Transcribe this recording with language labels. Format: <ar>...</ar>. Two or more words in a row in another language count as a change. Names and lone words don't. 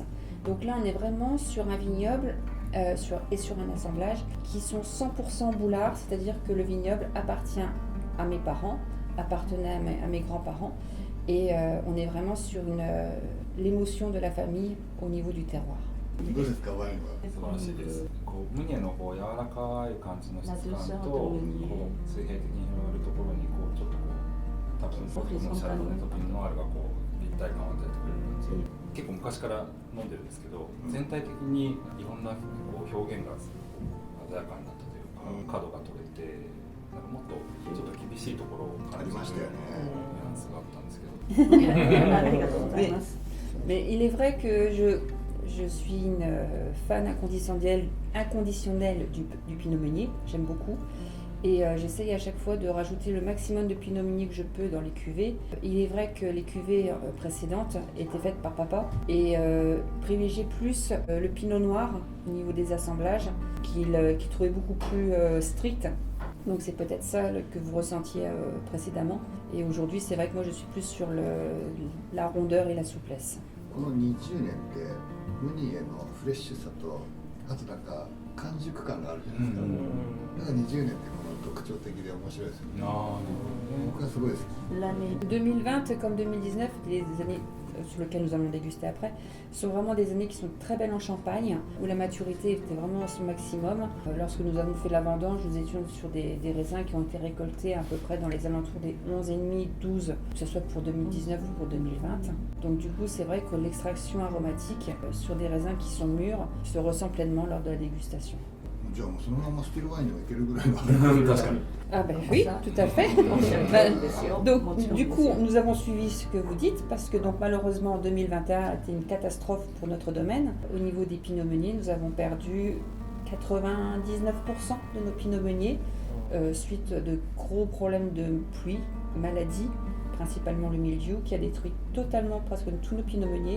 <fr>Donc là, on est vraiment sur un vignoble sur un assemblage qui sont 100% Boulard, c'est-à-dire que le vignoble appartient à mes parents, appartenait à mes grands-parents, et on est vraiment sur l'émotion de la famille au niveau du terroir.</fr> <ja>どうですか、ワインは。素晴らしいです。ムニエの柔らかい感じの質感と、水平的に広がるところにちょっと多分ソフトのシャルドネとピンノワールが立体感を与えてくれる感じ。結構昔から飲んでるんですけど、全体的にいろんな表現が鮮やかになったというか、角が取れて、なんかもっとちょっと厳しいところを感じるニュアンスがあったんですけど。</ja> <fr>Mais il est vrai que je suis une fan inconditionnelle du Pinot Meunier, j'aime beaucoup. Et j'essaye à chaque fois de rajouter le maximum de Pinot Meunier que je peux dans les cuvées. Il est vrai que les cuvées précédentes étaient faites par papa et privilégiait plus le Pinot Noir au niveau des assemblages qu'il trouvait beaucoup plus strict. Donc c'est peut-être ça que vous ressentiez précédemment. Et aujourd'hui, c'est vrai que moi je suis plus sur la rondeur et la souplesse.</fr> <ja>この20年ってムニエのフレッシュさとあとなんか完熟感があるじゃないですか。だから20年ってこの特徴的で面白いですよね。あ僕はすごい好き。</ja> <fr>L'année 2020 comme 2019, les années sur lesquelles nous allons déguster après, sont vraiment des années qui sont très belles en Champagne, où la maturité était vraiment à son maximum. Lorsque nous avons fait la vendange, nous étions sur des raisins qui ont été récoltés à peu près dans les alentours des 11,5, 12, que ce soit pour 2019 ou pour 2020. Donc du coup, c'est vrai que l'extraction aromatique sur des raisins qui sont mûrs se ressent pleinement lors de la dégustation.</fr> <ja>じゃあもうそのままスティルワインにもいけるぐらいの。確かに。</ja> <fr>Ah ben oui, tout à fait. Donc du coup, nous avons suivi ce que vous dites parce que donc malheureusement 2021 a été une catastrophe pour notre domaine. Au niveau des pinots meuniers, nous avons perdu 99% de nos pinots meuniers suite de gros problèmes de pluie, maladies, principalement le mildiou qui a détruit totalement presque tous nos pinots meuniers.</fr>